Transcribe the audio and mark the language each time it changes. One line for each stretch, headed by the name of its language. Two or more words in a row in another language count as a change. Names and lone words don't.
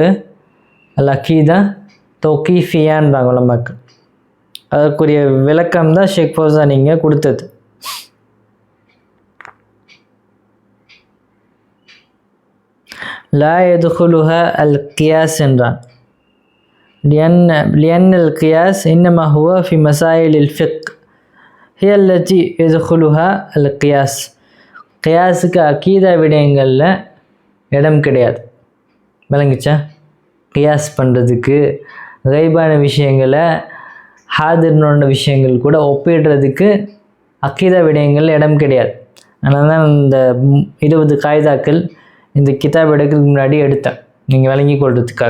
Arabic: العقيدة
Tamil: தௌகீஃபியான்றாங்க உலமாக்கள். அதற்குரிய விளக்கம் தான் ஷேக் ஃபௌசான் இங்கே கொடுத்தது.
Arabic: لا يدخلها القياس என்றான். لأن القياس إنما هو في مسائل الفقه هي التي يدخلها القياس.
Tamil: கியாஸுக்கு அக்கீதா விடயங்களில் இடம் கிடையாது. விளங்குச்சா? கியாஸ் பண்ணுறதுக்கு கைபான விஷயங்களை ஹாதிர்னோட விஷயங்கள் கூட ஒப்பிடுறதுக்கு அக்கீதா விடயங்களில் இடம் கிடையாது. அதனால தான் இந்த 20 காய்தாக்கள் இந்த கிதாப் எடுக்கிறதுக்கு முன்னாடி எடுத்தேன், நீங்கள் விளங்கி கொள்றதுக்காக.